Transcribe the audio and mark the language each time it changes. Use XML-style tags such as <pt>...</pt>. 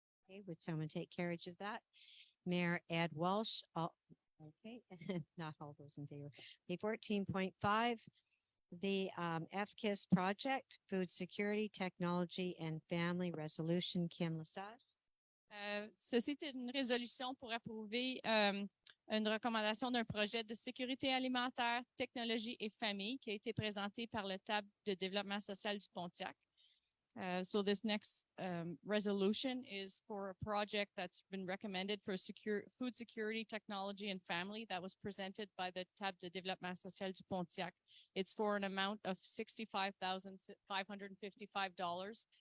<en>Okay, would someone take carriage of that? Mayor Ed Walsh, okay, not all those in favor. Okay, 14.5, the FKIS project, food security, technology and family resolution, Kim Lesage.</en> <fr>Ceci est une résolution pour approuver une recommandation d'un projet de sécurité alimentaire, technologie et famille qui a été présenté par le table de développement social du Pontiac.</fr> <en>So this next resolution is for a project that's been recommended for food security, technology, and family that was presented by the Table de Développement Social du Pontiac. It's for an amount of $65,555.</en>